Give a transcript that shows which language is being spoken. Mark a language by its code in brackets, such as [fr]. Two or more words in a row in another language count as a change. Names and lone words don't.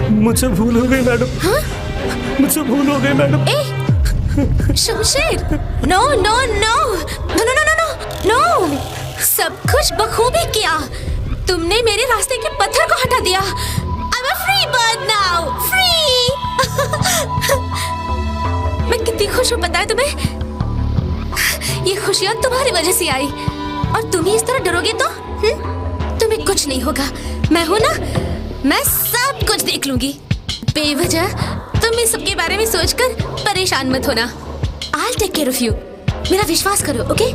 [hi] मुझसे भूल हो गई मैडम। हाँ? मुझसे भूल हो गई मैडम। शमशेर, [en] no no no no no no no no नो नो नो नो, [hi] सब कुछ बखूबी किया। तुमने मेरे रास्ते के पत्थर को हटा दिया। [en] I'm a free bird now, free। [hi] मैं कितनी खुश हूँ पता है तुम्हें? ये खुशियाँ तुम्हारी वजह से आई, और तुम ही इस तरह डरोगे तो तुम्हें कुछ नहीं होगा। मैं हूँ ना, मैं सब कुछ देख लूंगी। बेवजह तुम इस सब के बारे में सोचकर परेशान मत होना। [en] I'll take care of you। [hi] मेरा विश्वास करो, [en] ओके?